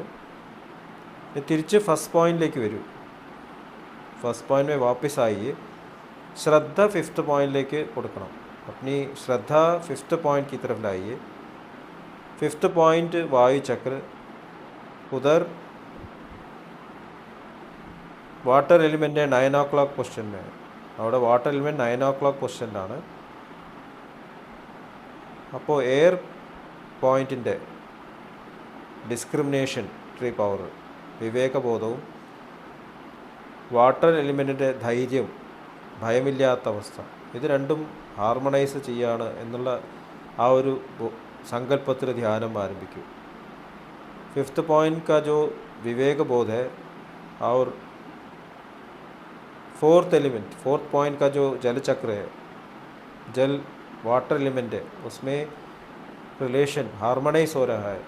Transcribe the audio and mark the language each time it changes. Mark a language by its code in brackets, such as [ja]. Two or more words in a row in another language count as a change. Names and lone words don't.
[ml] തിരിച്ച് [en] first pointilekku [ml] വരൂ. [en] first point [hi] में वापस आइए. [ml] श्रद्धा [en] fifth point [ml] കൊടുക്കണം. [hi] अपनी श्रद्धा [en] fifth point [hi] की तरफ लाइए. [en] fifth point [hi] वायु चक्र. उधर [en] water element [hi] 9 [en] o'clock position [hi] में. [ml] അവിടെ [en] water element [ml] 9 [en] o'clock positionilanu. [ml] അപ്പോൾ [en] air pointinte discriminatory power, [ml] വിവേകബോധവും [en] water elementinte [ml] ധൈര്യം, ഭയമില്ലാത്ത അവസ്ഥ, ഇത് രണ്ടും ഹാർമണൈസ് ചെയ്യാണ് എന്നുള്ള ആ ഒരു സങ്കല്പത്തിൽ ധ്യാനം ആരംഭിക്കും. [en] fifth point [hi] का जो विवेक बोध है और [en] fourth element, fourth point [hi] का जो जल चक्र है, जल [en] water element [hi] है, उसमें [en] relation harmonize [hi] हो रहा है.